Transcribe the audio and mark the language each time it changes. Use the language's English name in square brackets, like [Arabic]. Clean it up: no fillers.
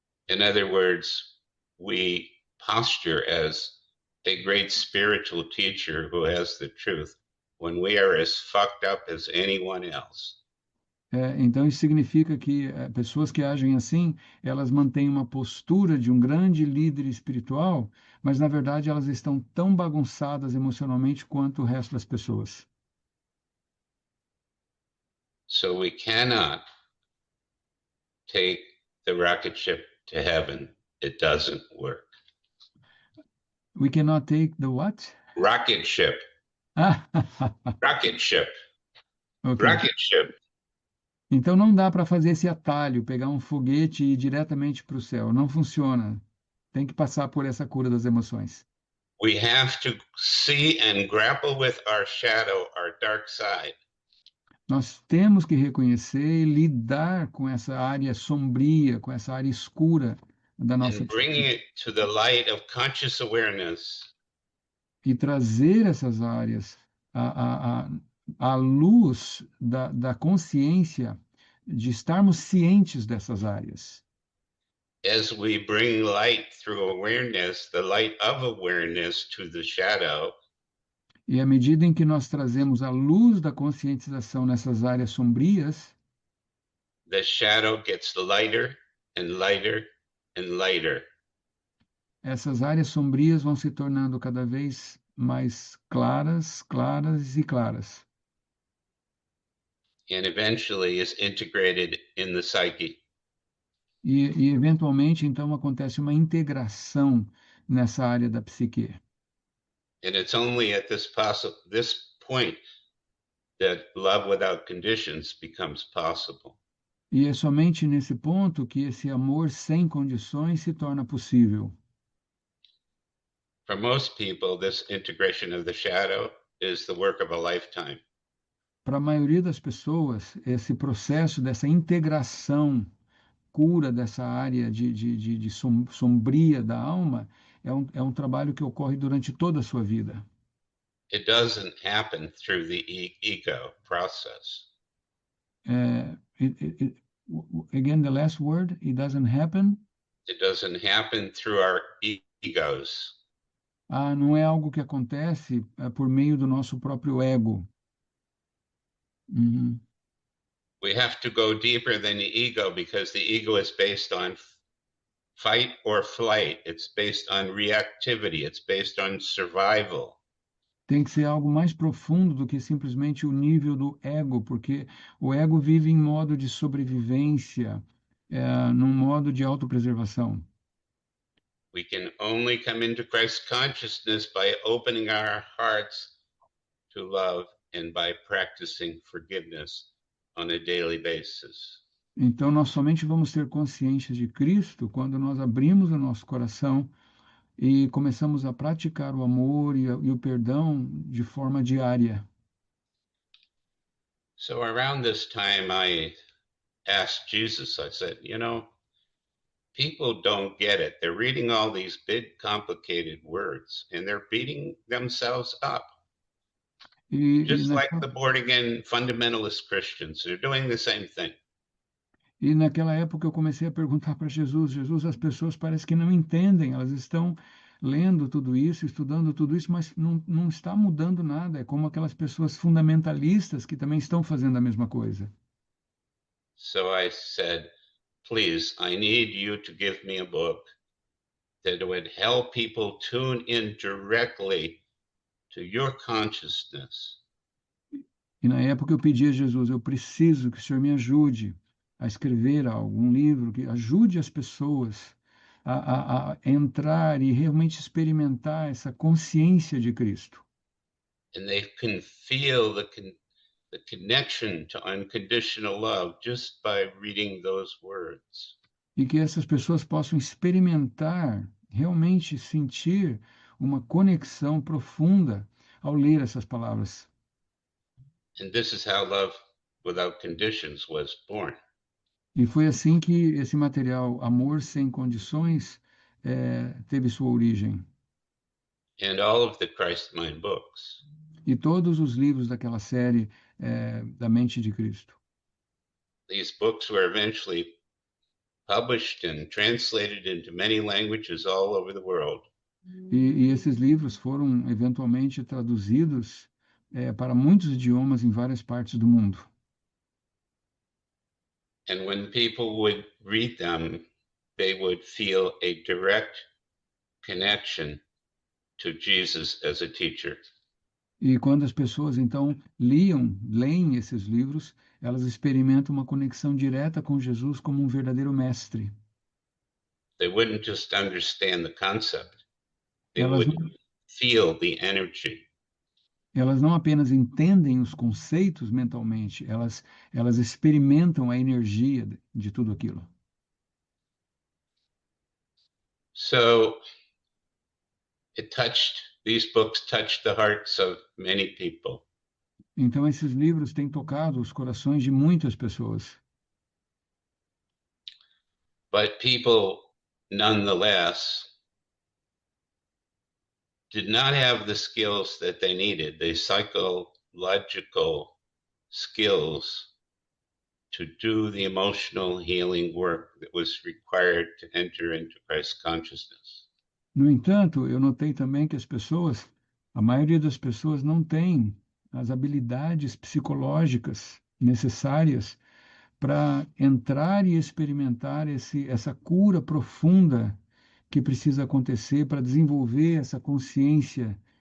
[English] In other words, we posture as a great spiritual teacher who has the truth when we are as fucked up as anyone else. [Portuguese] Então, isso significa que pessoas que agem assim, elas mantêm uma postura de um grande líder espiritual, mas, na verdade, elas estão tão bagunçadas emocionalmente quanto o resto das pessoas. [English] So we cannot take the rocket ship to heaven. It doesn't work. We cannot take the what? Rocket ship. Rocket ship. Okay. Rocket ship. [Portuguese] Então não dá para fazer esse atalho, pegar um foguete e ir diretamente para o céu. Não funciona. Tem que passar por essa cura das emoções. [English] We have to see and grapple with our shadow, our dark side. [Portuguese] Nós temos que reconhecer e lidar com essa área sombria, com essa área escura da nossa [English] and bringing it to the light of conscious awareness. [Portuguese] E trazer essas áreas à luz da consciência, de estarmos cientes dessas áreas. [English] As we bring light through awareness, the light of awareness to the shadow. [Portuguese] E à medida em que nós trazemos a luz da conscientização nessas áreas sombrias, [English] the shadow gets lighter and lighter and lighter. [Portuguese] Essas áreas sombrias vão se tornando cada vez mais claras, claras e claras. [English] and eventually is integrated in the psyche. [Portuguese] E eventualmente, então, acontece uma integração nessa área da psique. [English] And it's only at this point that love without conditions becomes possible. [Portuguese] E é somente nesse ponto que esse amor sem condições se torna possível. [English] For most people, this integration of the shadow is the work of a lifetime. [Portuguese] Para a maioria das pessoas, esse processo dessa integração, cura dessa área de sombria da alma, é um trabalho que ocorre durante toda a sua vida. [English] It doesn't happen through the ego process. É, again, the last word, it doesn't happen. It doesn't happen through our egos. [Portuguese] Não é algo que acontece por meio do nosso próprio ego. Uhum. [English] We have to go deeper than the ego because the ego is based on fight or flight. It's based on reactivity. It's based on survival. [Portuguese] Tem que ser algo mais profundo do que simplesmente o nível do ego, porque o ego vive em modo de sobrevivência, num modo de autopreservação. [English] We can only come into Christ consciousness by opening our hearts to love and by practicing forgiveness on a daily basis. [Portuguese] Então, nós somente vamos ter consciência de Cristo quando nós abrimos o nosso coração e começamos a praticar o amor e o perdão de forma diária. [English] So around this time, I asked Jesus, I said, people don't get it. They're reading all these big, complicated words and they're beating themselves up. Just like the born again fundamentalist Christians, they're doing the same thing. [Portuguese] E naquela época eu comecei a perguntar para Jesus, as pessoas parecem que não entendem, elas estão lendo tudo isso, estudando tudo isso, mas não está mudando nada. É como aquelas pessoas fundamentalistas que também estão fazendo a mesma coisa. [English] So I said, please, I need you to give me a book that would help people tune in directly to your consciousness. [Portuguese] E na época eu pedi a Jesus, eu preciso que o Senhor me ajude a escrever algum livro que ajude as pessoas a entrar e realmente experimentar essa consciência de Cristo. [English] And they can feel the connection to unconditional love just by reading those words. [Portuguese] E que essas pessoas possam experimentar, realmente sentir uma conexão profunda ao ler essas palavras. [English] And this is how love without conditions was born. [Portuguese] E foi assim que esse material, Amor Sem Condições, teve sua origem. [English] And all of the Christ Mind books. [Portuguese] E todos os livros daquela série da Mente de Cristo. [English] These books were eventually published and translated into many languages all over the world. [Portuguese] E esses livros foram eventualmente traduzidos para muitos idiomas em várias partes do mundo. [English] And when people would read them, they would feel a direct connection to Jesus as a teacher. [Portuguese] E quando as pessoas então leem esses livros, elas experimentam uma conexão direta com Jesus como um verdadeiro mestre. [English] They wouldn't just understand the concept. They [Portuguese] Elas [English] would feel the energy. [Portuguese] Elas não apenas entendem os conceitos mentalmente, elas experimentam a energia de tudo aquilo. [English] So these books touched the hearts of many people. [Portuguese] Então esses livros têm tocado os corações de muitas pessoas. [English] But people, nonetheless, did not have the skills that they needed, the psychological skills to do the emotional healing work that was required to enter into Christ's consciousness. [Portuguese] No entanto, eu notei também que a maioria das pessoas não tem as habilidades psicológicas necessárias para entrar e experimentar essa cura profunda que precisa acontecer para desenvolver essa consciência